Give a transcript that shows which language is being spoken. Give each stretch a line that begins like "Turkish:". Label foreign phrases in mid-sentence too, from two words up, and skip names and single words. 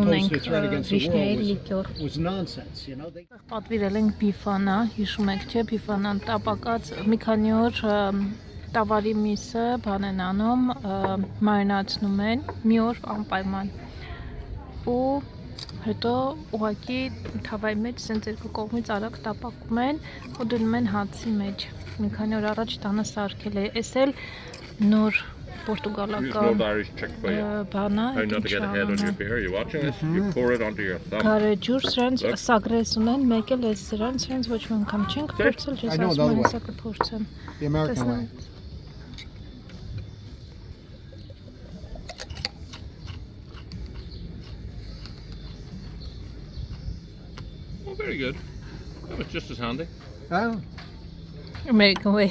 Armenian: ունենք վիշնյայի լիկյոր։ Պատվիրել ենք բիֆանա, հիշում եք չէ, բիֆանան տապակած մի քանի օր տավարի միսը բան են անում, մարինացնում են, մի օր անպայման ու հետո ուղղակի թավայի մեջ սենց երկու կողմից արագ տապակում են ու դնում են հացի մեջ, մի քանի օր առաջ տանը սարքել է, էս էլ նոր պորտուգալական բանա,
English: How not to get a head on your beer? You watching this? You pour it onto your thumb.
Armenian: Կարեջուր սրանց սագրես ունեն, մեկ էլ էս սրանց ոչ մի անգամ չենք փորձել, ես ասում եմ սա կփորձեմ։
English: the American way. Oh, very good. That was just as handy. Oh, American way.